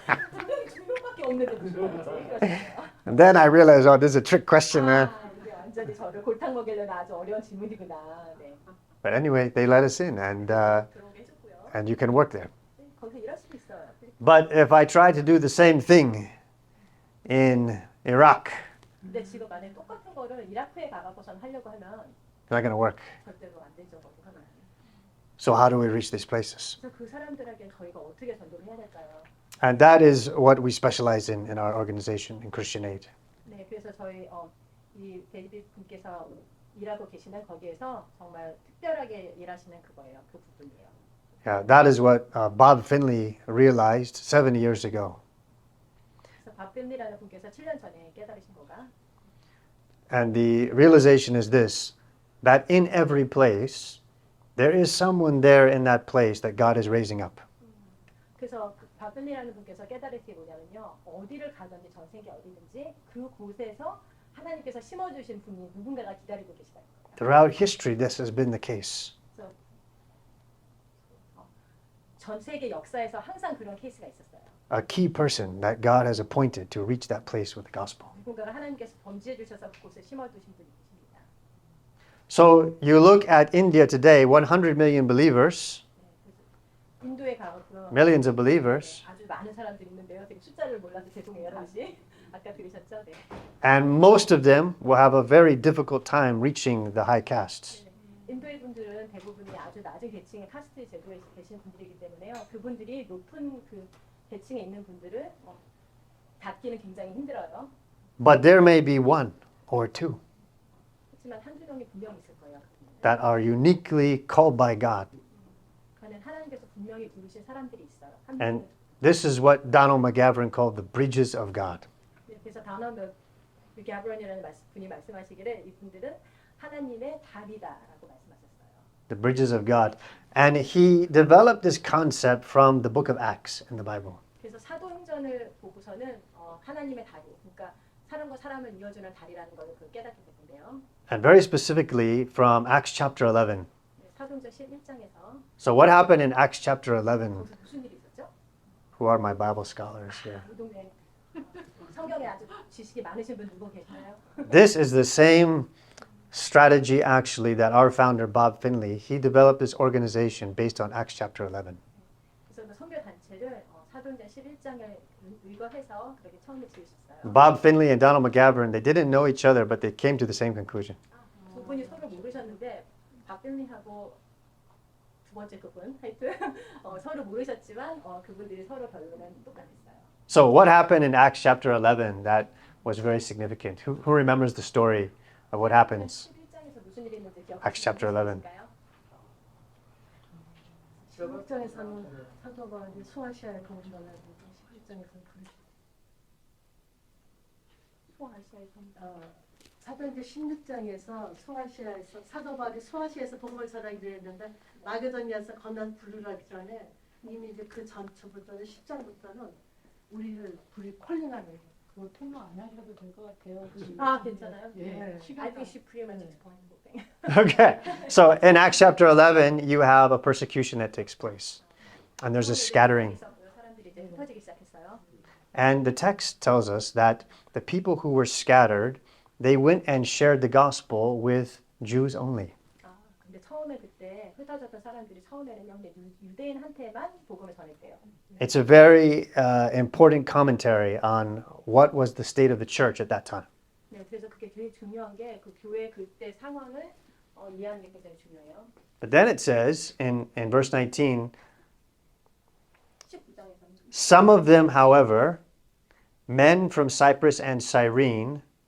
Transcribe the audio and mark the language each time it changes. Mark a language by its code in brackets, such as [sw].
[ko] 분명히 2명밖에 없는데 무슨 말이지? [en] And then I realized, oh, this is a trick question. [ko] 이게 완전히 저를 골탕 먹이려는 아주 어려운 질문이구나. 네. [en] But anyway, they let us in, and [ko] 들어오게 해줬고요. [en] you can work there. [ko] 네, 거기서 일할 수도 있어요. [en] But if I try to do the same thing in Iraq, [ko] 근데 지금 만약에 똑같은 거를 이라크에 가갖고선 하려고 하면 [en] it's not going to work. [ko] 절대로 안 되죠. 거기 하면. [en] So how do we reach these places? [ko] 그래서 그 사람들에게 저희가 어떻게 전도를 해야 될까요? [en] And that is what we specialize in our organization, in Christian Aid. [ko] 네, 그래서 저희 이 데이비드 분께서 일하고 계시는 거기에서 정말 특별하게 일하시는 그거예요. 그 부분이에요. [en] Yeah, that is what Bob Finley realized 7 years ago. [ko] 그래서 밥 핀리라는 분께서 7년 전에 깨달으신 거가 [en] And the realization is this, that in every place, there is someone there in that place that God is raising up. [ko] 그래서 밥 핀리라는 분께서 깨달은 게 뭐냐면요. 어디를 가든지 전 세계 어디든지 그 곳에서 하나님께서 심어주신 분이 누군가가 기다리고 계시다는 거예요. [en] Throughout history, this has been the case. [ko] 그래서 전 세계 역사에서 항상 그런 케이스가 있었어요. [en] A key person that God has appointed to reach that place with the gospel. [ko] 누군가가 하나님께서 범지해 주셔서 그곳에 심어두신 분이 계십니다. [en] So you look at India today, 100 million believers, [ko] 인도에 가면 [en] millions of believers, [ko] 아주 많은 사람들이 있는데요. 되게 숫자를 몰라서 죄송해요. 다시 아까 들으셨죠? 네. [en] and most of them will have a very difficult time reaching the high castes. [ko] 인도의 분들은 대부분이 아주 낮은 계층의 카스트 제도에 계신 분들이기 때문에요. 그분들이 높은 그 계층에 있는 분들을 닿기는 굉장히 힘들어요. [en] But there may be one or two [ko] 하지만 한두 명이 분명히 있을 거예요. [en] that are uniquely called by God. [ko] 그는 하나님께서 분명히 부르신 사람들이 있어요. [en] And this is what Donald McGavran called the bridges of God. [ko] 그래서 다나드 가브런이라는 분이 말씀하시기를 이분들은 하나님의 다리다라고 말씀하셨어요. [en] The bridges of God. And he developed this concept from the book of Acts in the Bible. [ko] 그래서 사도행전을 보고서는 하나님의 다리, 그러니까 사람과 사람을 이어주는 다리라는 것을 깨닫게 됐는데요. [en] And very specifically from Acts chapter 11. [ko] 사도행전 11장에서 [en] So what happened in Acts chapter 11? [ko] 거기서 무슨 일이 있었죠? [en] Who are my Bible scholars here? [ko] 이 동네 성경에 아주 지식이 많으신 분 누구 계시나요? [en] This is the same strategy actually that our founder Bob Finley, he developed this organization based on Acts chapter 11. [ko] 그래서 선교 단체를 사도행전 11장을 의거해서 그렇게 처음에 지으셨어요. [en] Bob Finley and Donald McGavran, they didn't know each other, but they came to the same conclusion. [ko] 두 분이 서로 모르셨는데 박빌리하고 두 번째 그분 하여튼 서로 모르셨지만 그분들이 서로 결론은 똑같았어요. [en] So what happened in Acts chapter 11 that was very significant? Who remembers the story of what happens? [ko] 11장에서 무슨 일이 있는지 기억하시나요? [en] Acts chapter 11. [ko] 16장에서는 사도가 이제 소아시아에 거주하고 11장에서는 사도행전 16장에서 소아시아에서 사도 바울이 소아시아에서 복음을 전하기로 했는데 마게도니아에서 건너서 부르라기 전에 이미 이제 그 전부터는 10장부터는 우리를 콜링하는 그거 통로 안 하셔도 될 것 같아요. 괜찮아요? 예. [en] I think she pretty much explained the thing. Okay. So in Acts chapter 11, you have a persecution that takes place. And there's a scattering. [ko] 사람들이 이제 흩어지기 시작했어요. [en] And the text tells us that the people who were scattered, they went and shared the gospel with Jews only. [ko] 근데 처음에 그때 흩어졌던 사람들이 처음에는요, 근데 유대인한테만 복음을 전했대요. [en] It's a very important commentary on what was the state of the church at that time. [ko] 네, 그래서 그게 되게 중요한 게 그 교회 그때 상황을 이해하는 게 굉장히 중요해요. [en] But then it says in verse 19, [ko] 19장에서는 [en] some of them, however, men from Cyprus and Cyrene,